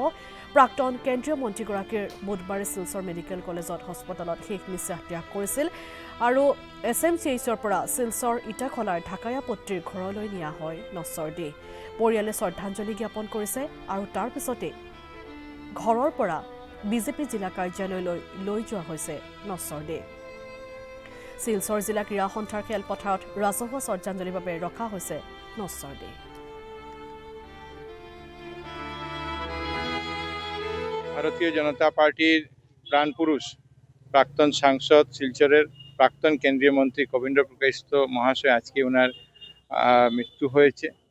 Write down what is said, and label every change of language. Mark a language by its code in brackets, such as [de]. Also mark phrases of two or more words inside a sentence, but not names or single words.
[as] প্ৰাক্তন কেন্দ্ৰীয় মন্ত্ৰীগৰাকীৰ বুধবাৰে শিলচৰ মেডিকেল কলেজত হস্পিটেলত শেষ নিশ্বাস ত্যাগ কৰিছিল আৰু SMCHৰ পৰা শিলচৰ ইটাখলাৰ ঢাকেৰাপট্টিৰ ঘৰলৈ নিয়া হয় নশ্বৰ দেহ। পৰিয়ালে শ্ৰদ্ধাঞ্জলি জ্ঞাপন কৰিছে আৰু তাৰ পিছতে ঘৰৰ পৰা বিজেপি জিলা কাৰ্যালয়লৈ লৈ যোৱা হৈছে নশ্বৰ দেহ। শিলচৰ জিলা ক্ৰীড়া সন্থাৰ খেলপথাৰত ৰাজহুৱা শ্ৰদ্ধাঞ্জলিৰ বাবে ৰখা হৈছে নশ্বৰ দেহ। [bn] ভারতীয় জনতা পার্টির প্রাণপুরুষ প্রাক্তন সাংসদ শিলচরের প্রাক্তন কেন্দ্রীয় মন্ত্রী কবীন্দ্র পুরকায়স্থ মহাশয় আজকে ওনার মৃত্যু হয়েছে।